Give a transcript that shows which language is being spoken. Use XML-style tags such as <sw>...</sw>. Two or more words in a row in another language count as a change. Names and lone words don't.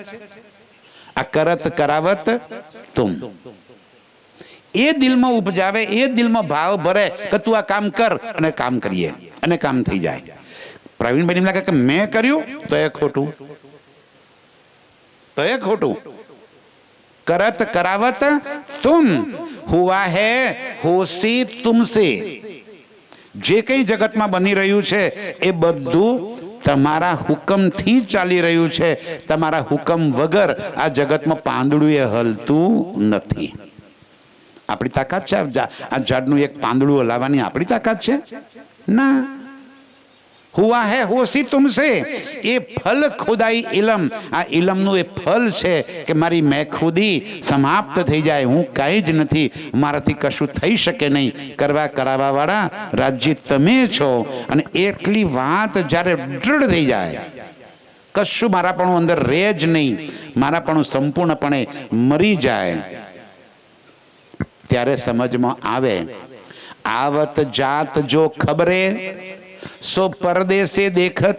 <gu>આ</gu> <hi>करत करावत तुम,</hi> <gu>એ દિલમાં ઉપજાવે, એ દિલમાં ભાવ ભરે કે તું આ કામ કર, અને કામ કરીએ અને કામ થઈ જાય. પ્રવીણભાઈ લાગે કે મેં કર્યું તો એ ખોટું, તો એ ખોટું.</gu> <hi>करत करावत तुम हुआ है होशी तुमसे.</hi> <gu>જે કંઈ જગતમાં બની રહ્યું છે એ બધું તમારા હુકમથી ચાલી રહ્યું છે. તમારા હુકમ વગર આ જગતમાં પાંદડું એ હલતું નથી. આપણી તાકાત છે આ ઝાડનું એક પાંદડું હલાવવાની? આપણી તાકાત છે ના.</gu> <hi>हुआ है होशी तुमसे.</hi> <gu>એ ફલ ખુદાઈ ઇલમ, આ ઇલમનું એ ફલ છે કે મારી મેખુદી સમાપ્ત થઈ જાય, હું કાંઈ જ નથી, મારાથી કશું થઈ શકે નહીં. કરવા કરાવવા વાળા રાજ્ય તમે છો. અને એટલી વાત જ્યારે દૃઢ થઈ જાય, કશું મારાપણું અંદર રહે જ નહીં, મારાપણું સંપૂર્ણપણે મરી જાય, ત્યારે સમજમાં આવે</gu> <hi>आवत जात जो खबरे सो परदेशे देखत.</hi>